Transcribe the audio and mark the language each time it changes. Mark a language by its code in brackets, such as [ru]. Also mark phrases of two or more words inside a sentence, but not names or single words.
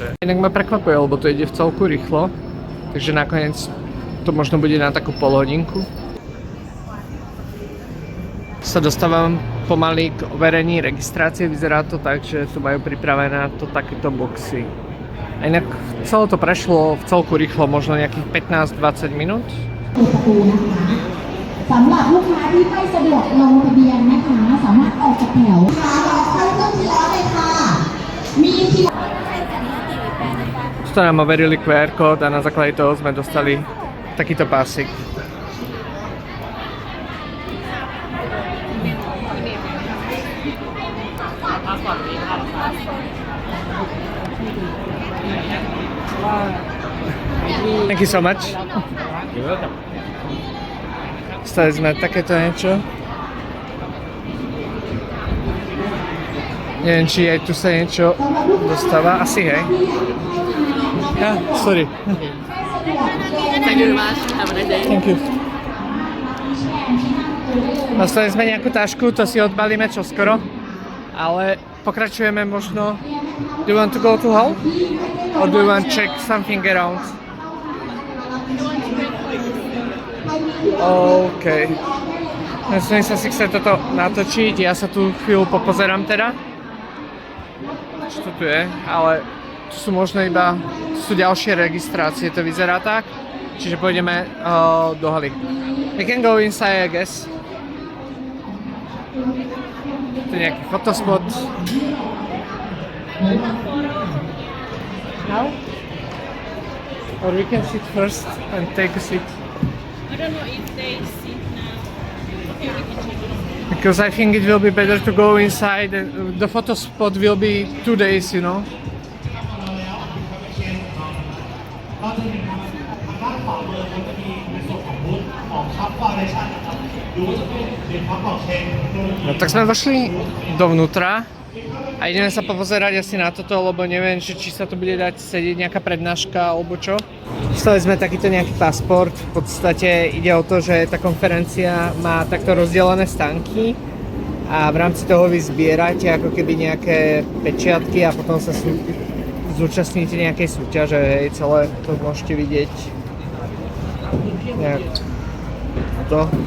[sk] Inak ma prekvapuje, lebo to ide v celku rýchlo, takže nakoniec to možno bude na takú polhodinku. Sa dostávam pomaly k overení registrácie, vyzerá to tak, že tu majú pripravené na to takéto boxy. A inak celé to prešlo v celku rýchlo, možno nejakých 15-20 minút. [th] สำหรับลูกค้าที่ไม่สะดวกลงทะเบียนนะคะสามารถออกจากแถวค่ะรอเข้าเครื่องที่ร้อนเลยค่ะมีที่ [sk] Tu nám overili QR kód a na základe toho sme dostali takýto pásik. [en] Thank you so much. [sk] Stali sme takéto niečo. Neviem, či aj tu sa niečo dostáva. Asi, hej. [en] Yeah, sorry. Thank you very much. Have a nice day. Thank you. [sk] Dostali sme nejakú tašku, to si odbalíme čoskoro. Ale pokračujeme možno. [en] Do you want to go to hall? Or do you want to check something around? OK. [sk] Myslím sa si chce toto natočiť, ja sa tu chvíľu popozerám teda. Čo to tu je, ale tu sú možno iba, tu sú ďalšie registrácie, to vyzerá tak. Čiže pôjdeme do haly. [en] We can go inside, I guess. [sk] Tu je nejaký fotospot. [en] Now? Or we can sit first and take a seat. I don't know if they sit now. Okay, we can check it. Because I think it will be better to go inside. The photo spot will be 2 days, you know. [sk] No tak sme vošli dovnútra a ideme sa popozerať asi na toto, lebo neviem, či sa tu bude dať sedieť nejaká prednáška alebo čo. Dostali sme takýto nejaký pasport, v podstate ide o to, že tá konferencia má takto rozdelené stánky a v rámci toho vy zbierate ako keby nejaké pečiatky a potom sa zúčastníte nejakej súťaže, hej, celé to môžete vidieť nejak to.